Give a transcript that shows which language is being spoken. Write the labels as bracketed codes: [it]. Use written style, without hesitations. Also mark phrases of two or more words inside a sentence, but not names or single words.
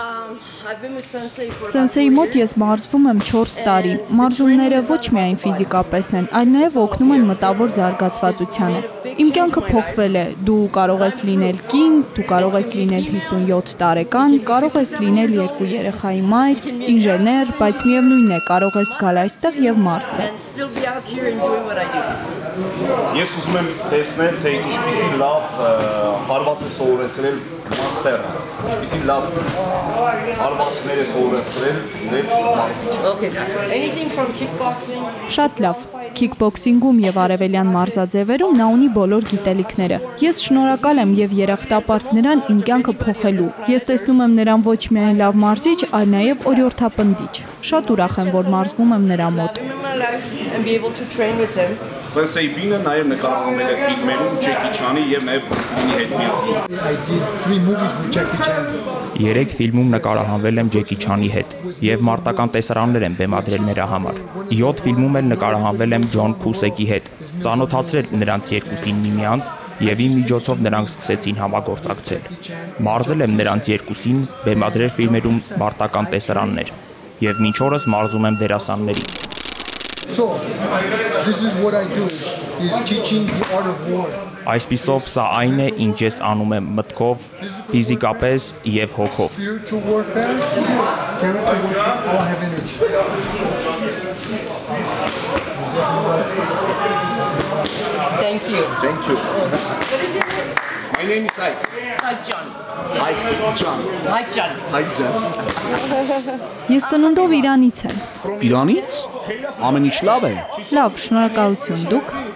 [hy] Սենսեի մոտ ես մարզվում եմ 4 տարի։ Մարզումները ոչ միայն ֆիզիկապես են, այլ նաև օգնում են մտավոր զարգացվածությանը։ Իմ կյանքը փոխվել է։ Դու կարող ես լինել կին, դու կարող ես լինել 57 տարեկան, կարող ես լինել 2 երեխայի մայր, ինժեներ, բայց միևնույն է, կարող ես գալ այստեղ եւ մարզվել։ Ես ուզում եմ տեսնել, թե ինչպիսի լավ հարված է սովորեցրել մաստերը։ Իսկ լավ արվաստներ է սովորեցրել ձեր մարզիչ։ [en] Okay. Anything from kickboxing? [hy] Շատ լավ։ Քիքբոքսինգում եւ արևելյան մարզաձևերում նա ունի բոլոր գիտելիքները։ Ես շնորհակալ եմ եւ երախտապարտ նրան իմ կյանքը փոխելու։ Ես տեսնում եմ նրան ոչ միայն լավ մարզիչ, այլ նաեւ օրիորդապնդիչ։ Շատ ուրախ եմ, որ մարզվում եմ նրա մոտ։ [en] And be able to train with him. [hy] Սենսեյ Բինը նաև նկարահանվել է ֆիլմերում Ջեկի Չանի եւ նաև Բրուսլինի հետ միասին։ [en] I did 3 movies with Jackie Chan. [hy] 3 ֆիլմում նկարահանվել եմ Ջեկի Չանի հետ եւ մարտական տեսարաններ եմ բեմադրել նրա համար։ 7 ֆիլմում էլ նկարահանվել եմ Ջոն Քուսեկի հետ։ Ծանոթացրել նրանց երկուսին միմյանց եւ իմ միջոցով նրանք սկսեցին համագործակցել։ Մարզել եմ նրանց երկուսին, բեմադրել ֆիլմերում մարտական տեսարաններ եւ մինչ օրս մարզում եմ դերասանների։ [en] So, this is what I do, is teaching the art of war. [hy] Այսպիսով սա այն է, ինչ ես անում եմ մտքով, ֆիզիկապես եւ հոգով։ [en] Spiritual warfare, character warfare, all have energy. Thank you. Thank you. My name is Ike. Like John. Ike John. Like John. Ike John. [hy] Ես ծնունդով Իրանից եմ։ Իրանից? Ամեն ինչ լավ է։ Լավ, շնորհակալություն դուք։